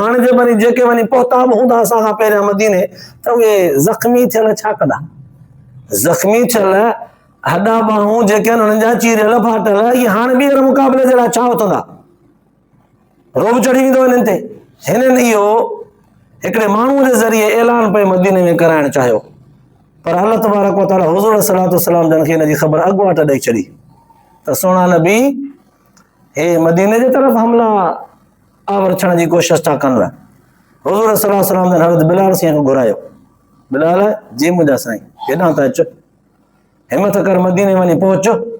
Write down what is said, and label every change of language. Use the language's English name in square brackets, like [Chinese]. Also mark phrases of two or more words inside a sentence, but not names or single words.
[Sindhi] हाणे जे वञी जेके वञी पहुता बि हूंदा असां खां पहिरियां मदीने त उहे ज़ख़्मी थियल छा कंदा, ज़ख़्मी थियल हॾा ॿाहूं जेके आहिनि हुननि जा चीरियल फाटल इहे हाणे ॿीहर मुक़ाबले जे लाइ छा उथंदा, रोब चढ़ी वेंदो हिननि ते। हिननि इहो हिकिड़े माण्हूअ जे ज़रिए ऐलान पे मदीने में कराइणु चाहियो, पर [Arabic] الله تبارك وتعالى [Sindhi] हुज़ूर [Arabic] صلى الله عليه وسلم [Sindhi] जन खे हिन जी ख़बर अॻुवाट ॾेई छॾी त सुहिणा नबी हे मदीने जे तरफ़ हमला आवर थियण जी कोशिशि था कनि। हुज़ूर [Arabic] صلى الله عليه وسلم [Sindhi] जन हज़रत बिलाल साईं खे घुरायो, बिलाल जी मुंहिंजा साईं हेॾां त अचु, हिमत कर मदीने वञी पहुच।